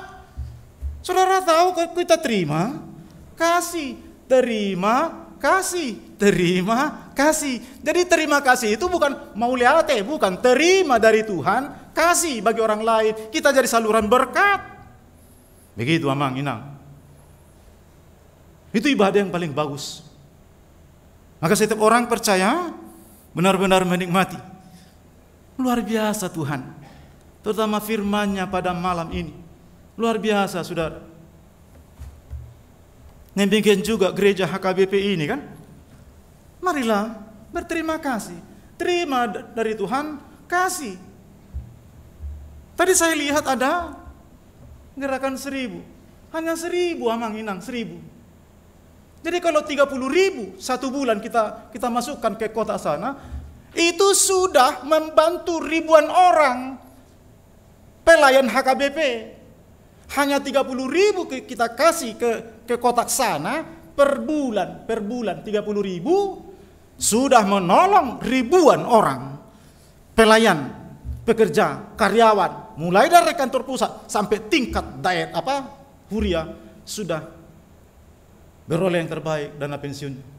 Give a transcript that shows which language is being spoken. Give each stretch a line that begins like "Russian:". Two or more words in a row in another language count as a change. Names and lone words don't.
Indonesian: Saudara tahu kalau kita terima, kasih. Terima, kasih. Terima, kasih. Jadi terima kasih itu bukan mauliate, bukan. Terima dari Tuhan, kasih bagi orang lain. Kita jadi saluran berkat. Begitu
Batak Toba: amang inang.
Indonesian: Itu ibadah yang paling bagus. Maka setiap orang percaya benar-benar menikmati. Luar biasa Tuhan. Terutama firman-Nya pada malam ini. Luar biasa, saudara. Demikian juga gereja HKBP ini kan. Marilah berterima kasih. Terima dari Tuhan, kasih. Tadi saya lihat ada gerakan 1000. Hanya 1000
Batak Toba: amang inang,
Indonesian: 1000. Jadi kalau 30.000 satu bulan kita masukkan ke kota sana, itu sudah membantu ribuan orang pelayan HKBP. Hanya 30.000 kita kasih ke kotak sana, per bulan 30.000 sudah menolong ribuan orang, pelayan, pekerja, karyawan, mulai dari kantor pusat sampai tingkat huria sudah beroleh yang terbaik dana pensiun.